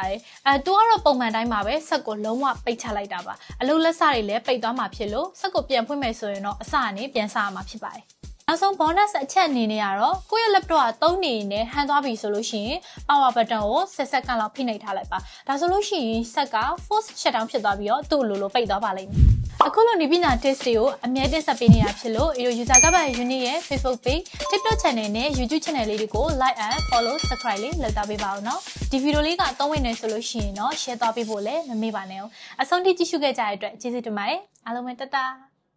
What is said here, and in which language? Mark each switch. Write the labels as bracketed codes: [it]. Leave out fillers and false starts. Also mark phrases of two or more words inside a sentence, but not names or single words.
[my] ပါတယ်သူကတော့ပုံမှန်တိုင်းမှာပဲဆက်ကိုလုံးဝပိတ်ချလိုက်တာပါအလုပ်လက်စတွေလည်းပိတ်သွားမှာဖြစ်လို့ဆက်ကိုပြန်ဖွင့်မယ်ဆိုရင်တော့အစကနေ ပြန်စရမှာဖြစ်ပါတယ်နောက်ဆုံး bonus အချက်အနေနဲ့ကတော့ကိုယ့်ရဲ့ laptop ကသုံးနေနေဟန်သွားပြီဆိုလို့ရှိရင် [en] power button [my] ကို10စက္ကန့်လောက်ဖိနှိပ်ထားလိုက်ပါဒါဆိုလို့ရှိရင်ဆက်က [en] force shut down [my] ဖြစ်သွားပြီးတော့သူ့လိုပိတ်သွားပါလိမ့်မယ်အခုလိုနေပညာ test တွေကိုအမြဲတင်ဆက်ပေးနေတာဖြစ်လို့ user guide by unit ရဲ့ Facebook page, TikTok channel နဲ့ YouTube channel လေးတွေကို [en] like and follow subscribe [my] လေးလုပ်ထားပေးပါဦးနော်ဒီဗီဒီယိုလေးကအသုံးဝင်နေဆိုလို့ရှိရင်တော့ share သွားပေးဖို့လည်းမမေ့ပါနဲ့အောင်အဆုံးထိကြည့်ရှုခဲ့ကြတဲ့အတွက်ကျေးဇူးတင်ပါတယ်အားလုံးပဲတတ်တာ